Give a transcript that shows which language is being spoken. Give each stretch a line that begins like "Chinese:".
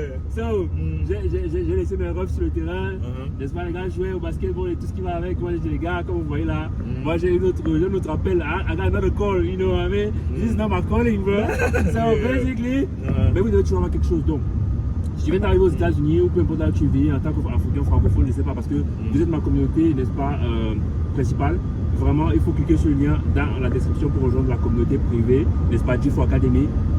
French: So, j'ai laissé mes refs sur le terrain, n'est-ce pas, les gars, jouer au basketball et tout ce qui va avec. Moi, j'ai dit, les gars, comme vous voyez là, moi j'ai un autre appel.
English: I got another call, you know what I mean? This is not my calling, bro. So, basically,
French: mais vous devez toujours avoir quelque chose. Donc, si tu viens d'arriver aux États-Unis ou peu importe là où tu vis en tant qu'Africain francophone, je ne sais pas, parce que vous êtes ma communauté, n'est-ce pas, principale. Vraiment, il faut cliquer sur le lien dans la description pour rejoindre la communauté privée, n'est-ce pas, G4 Academy.